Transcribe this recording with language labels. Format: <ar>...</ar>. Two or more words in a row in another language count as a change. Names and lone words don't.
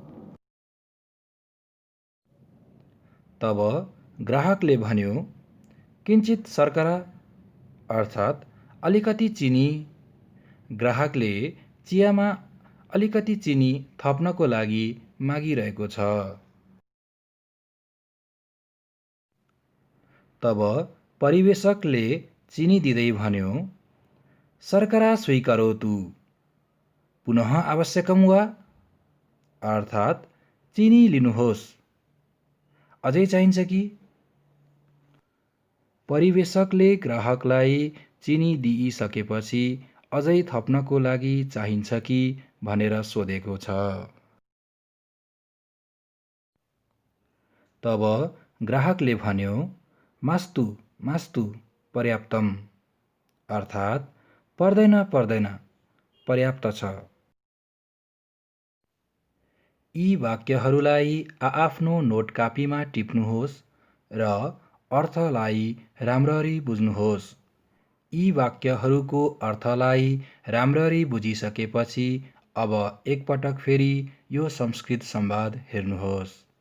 <ne>तब ग्राहकले भन्यो,</ne> <sa>किञ्चित शर्करा,</sa> <ne>अर्थात् अलिकति चिनी। ग्राहकले चियामा अलिकति चिनी थप्नको लागि मागिरहेको छ। तब परिवेशकले चिनी दिँदै भन्यो,</ne> <sa>शर्करा स्वीकरोतु, पुनः आवश्यकम वा,</sa> <ne>अर्थात् चिनी लिनुहोस्। अझै चाहिन्छ कि? परिवेशकले ग्राहकलाई चिनी दिइसकेपछि अझै थप्नको लागि चाहिन्छ कि भनेर सोधेको छ। तब ग्राहकले भन्यो,</ne> <sa>मास्तु मास्तु पर्याप्तम,</sa> <ne>अर्थात् पर्दैन पर्दैन, पर्याप्त छ। यी वाक्यहरूलाई आआफ्नो नोट कापीमा टिप्नुहोस् र अर्थलाई राम्ररी बुझ्नुहोस्। यी वाक्यहरूको अर्थलाई राम्ररी बुझिसकेपछि अब एकपटक फेरि यो संस्कृत संवाद हेर्नुहोस्।</ne>